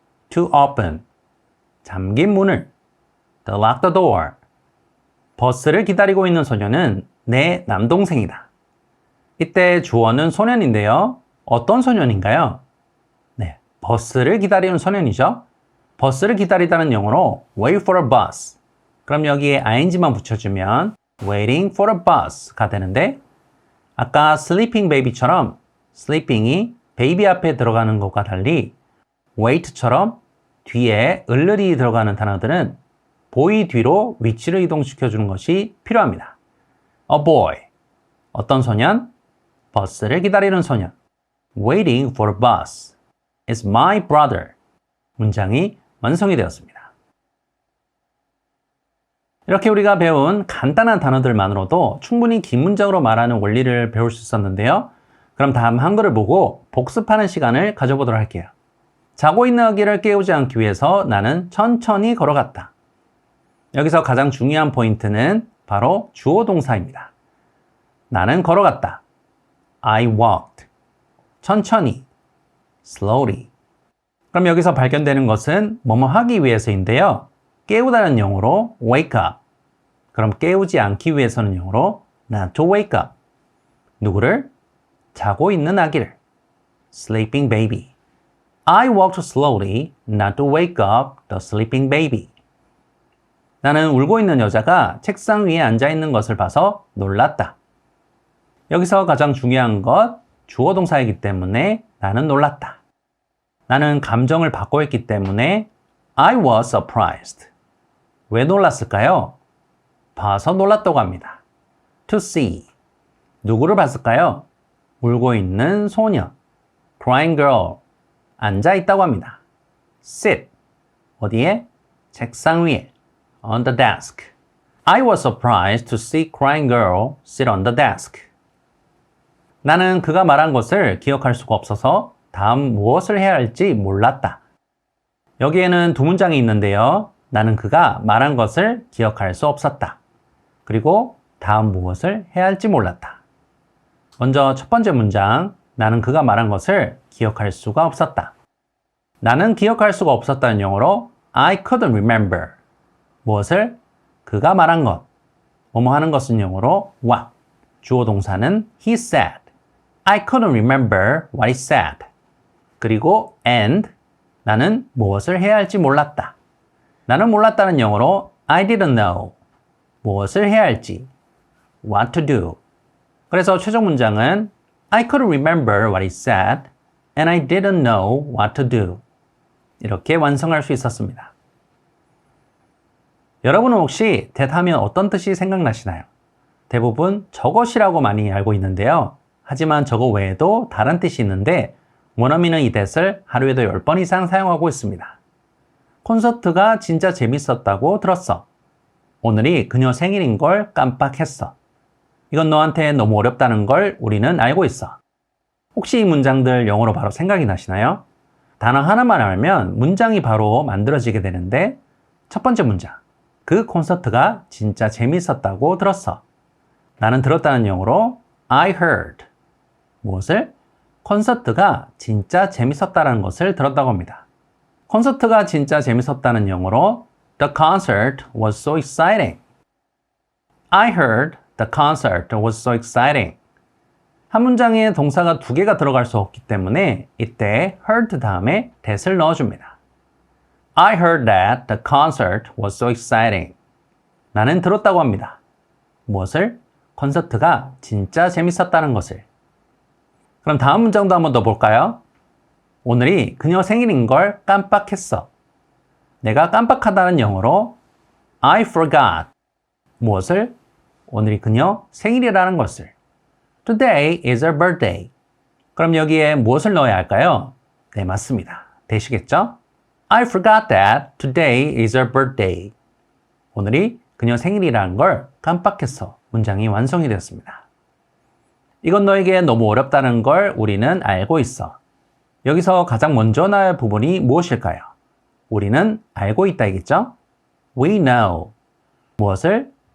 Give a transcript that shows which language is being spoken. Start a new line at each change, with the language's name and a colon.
English: To open.
Korean: 잠긴 문을.
English: To lock the door.
Korean: 버스를 기다리고 있는 소녀는 내 남동생이다. 이때 주어는 소년인데요. 어떤 소년인가요? 네, 버스를 기다리는 소년이죠. 버스를 기다리다는 영어로
English: wait for a bus.
Korean: 그럼 여기에 ing만 붙여주면
English: waiting for a bus
Korean: 가 되는데 아까
English: sleeping baby
Korean: 처럼 sleeping이 baby 앞에 들어가는 것과 달리 wait처럼 뒤에 을을이 들어가는 단어들은 boy 뒤로 위치를 이동시켜주는 것이 필요합니다.
English: A boy,
Korean: 어떤 소년? 버스를 기다리는 소년.
English: Waiting for a bus is my brother.
Korean: 문장이 완성이 되었습니다. 이렇게 우리가 배운 간단한 단어들만으로도 충분히 긴 문장으로 말하는 원리를 배울 수 있었는데요. 그럼 다음 한글을 보고 복습하는 시간을 가져보도록 할게요. 자고 있는 아기를 깨우지 않기 위해서 나는 천천히 걸어갔다. 여기서 가장 중요한 포인트는 바로 주어 동사입니다. 나는 걸어갔다.
English: I walked.
Korean: 천천히. slowly. 그럼 여기서 발견되는 것은 뭐뭐 하기 위해서인데요. 깨우다는 영어로
English: wake up.
Korean: 그럼 깨우지 않기 위해서는 영어로
English: not to wake up.
Korean: 누구를? 자고 있는 아기를.
English: sleeping baby. I walked slowly not to wake up the sleeping baby.
Korean: 나는 울고 있는 여자가 책상 위에 앉아 있는 것을 봐서 놀랐다. 여기서 가장 중요한 것, 주어 동사이기 때문에 나는 놀랐다. 나는 감정을 받고 있기 때문에
English: I was surprised.
Korean: 왜 놀랐을까요? 봐서 놀랐다고 합니다.
English: To see.
Korean: 누구를 봤을까요? 울고 있는 소녀.
English: Crying girl.
Korean: 앉아 있다고 합니다. Sit. 어디에? 책상 위에.
English: On the desk. I was surprised to see crying girl sit on the desk.
Korean: 나는 그가 말한 것을 기억할 수가 없어서 다음 무엇을 해야 할지 몰랐다. 여기에는 두 문장이 있는데요. 나는 그가 말한 것을 기억할 수 없었다. 그리고 다음 무엇을 해야 할지 몰랐다. 먼저 첫 번째 문장, 나는 그가 말한 것을 기억할 수가 없었다. 나는 기억할 수가 없었다는 영어로
English: I couldn't remember.
Korean: 무엇을? 그가 말한 것. 뭐뭐 하는 것은 영어로 what. 주어 동사는
English: he said. I couldn't remember what he said.
Korean: 그리고 and 나는 무엇을 해야 할지 몰랐다. 나는 몰랐다는 영어로
English: I didn't know.
Korean: 무엇을 해야 할지.
English: What to do.
Korean: 그래서 최종 문장은
English: I couldn't remember what he said and I didn't know what to do.
Korean: 이렇게 완성할 수 있었습니다. 여러분은 혹시 that 하면 어떤 뜻이 생각나시나요? 대부분 저것이라고 많이 알고 있는데요. 하지만 저거 외에도 다른 뜻이 있는데 원어민은 이 that을 하루에도 10번 이상 사용하고 있습니다. 콘서트가 진짜 재밌었다고 들었어. 오늘이 그녀 생일인 걸 깜빡했어. 이건 너한테 너무 어렵다는 걸 우리는 알고 있어. 혹시 이 문장들 영어로 바로 생각이 나시나요? 단어 하나만 알면 문장이 바로 만들어지게 되는데 첫 번째 문장. 그 콘서트가 진짜 재밌었다고 들었어. 나는 들었다는 영어로
English: I heard.
Korean: 무엇을? 콘서트가 진짜 재밌었다는 것을 들었다고 합니다. 콘서트가 진짜 재밌었다는 영어로
English: The concert was so exciting. I heard the concert was so exciting.
Korean: 한 문장에 동사가 두 개가 들어갈 수 없기 때문에 이때 heard 다음에 that을 넣어줍니다.
English: I heard that the concert was so exciting.
Korean: 나는 들었다고 합니다. 무엇을? 콘서트가 진짜 재밌었다는 것을. 그럼 다음 문장도 한번 더 볼까요? 오늘이 그녀 생일인 걸 깜빡했어. 내가 깜빡하다는 영어로
English: I forgot.
Korean: 무엇을? 오늘이 그녀 생일이라는 것을.
English: Today is her birthday.
Korean: 그럼 여기에 무엇을 넣어야 할까요? 네, 맞습니다. 되시겠죠?
English: I forgot that today is her birthday.
Korean: 오늘이 그녀 생일이라는 걸 깜빡했어. 문장이 완성이 되었습니다. 이건 너에게 너무 어렵다는 걸 우리는 알고 있어. 여기서 가장 먼저 나올 부분이 무엇일까요? 우리는 알고 있다이겠죠?
English: We know.
Korean: 무엇을?